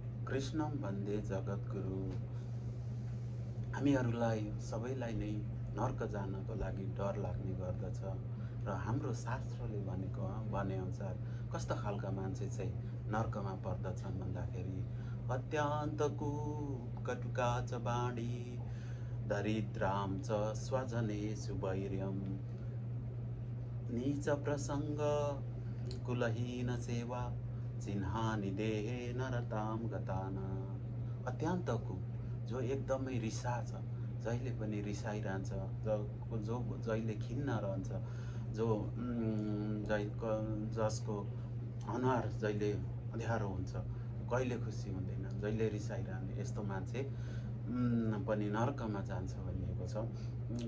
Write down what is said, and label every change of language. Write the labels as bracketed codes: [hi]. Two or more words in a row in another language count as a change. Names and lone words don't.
[sa] कृष्णम वन्दे जगद्गुरु। [ne] हामीहरूलाई सबैलाई नै नर्क जानको लागि डर लाग्ने गर्दछ र हाम्रो शास्त्रले भनेअनुसार कस्ता खालका मान्छे चाहिँ नर्कमा पर्दछन् भन्दाखेरि [sa] अत्यन्त कुप कटुका च बाणी दरिद्रां च स्वजनेषु वैर्यं नीच प्रसंग कुलहीन सेवा चिन्हानि देहे नरताम गताना। अत्यन्त कुप, [ne] जो एकदमै रिसा छ, जहिले पनि रिसाइरहन्छ, जो जहिले खिन्न रहन्छ, जो जसको अनुहार जहिले अँध्यारो हुन्छ, कहिले खुसी हुँदैन, जहिले रिसाइरहने यस्तो मान्छे पनि नर्कमा जान्छ भनिएको छ।